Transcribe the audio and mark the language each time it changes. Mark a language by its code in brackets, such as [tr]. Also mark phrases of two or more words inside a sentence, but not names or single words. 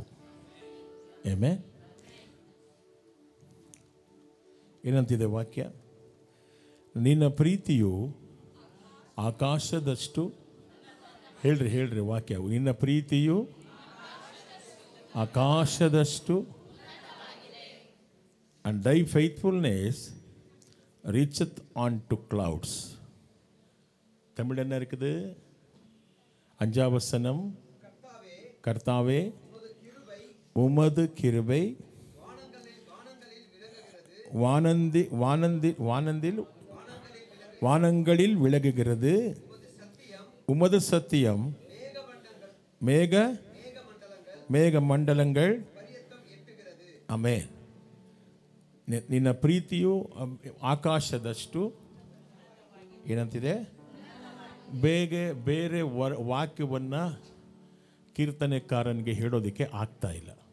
[kn] ಏಮೇ ಏನಂತಿದೆ ವಾಕ್ಯ? ನಿನ್ನ ಪ್ರೀತಿಯು ಆಕಾಶದಷ್ಟು, ಹೇಳ್ರಿ ವಾಕ್ಯ, ನಿನ್ನ ಪ್ರೀತಿಯು ಆಕಾಶದಷ್ಟು, [en] and thy faithfulness reacheth unto clouds. [ta] தமிழ் என்ன இருக்குது? 5వ வசனம், கர்த்தாவே உமது கிருபை வானங்களில் விளங்குகிறது, உமது சத்தியம் மேக மண்டலங்கள். [kn] ಆಮೆನ್. ನಿನ್ನ ಪ್ರೀತಿಯು ಆಕಾಶದಷ್ಟು ಏನಂತಿದೆ? ಬೇರೆ ವಾಕ್ಯವನ್ನು ಕೀರ್ತನೆಕಾರನಿಗೆ ಹೇಳೋದಕ್ಕೆ ಆಗ್ತಾ ಇಲ್ಲ.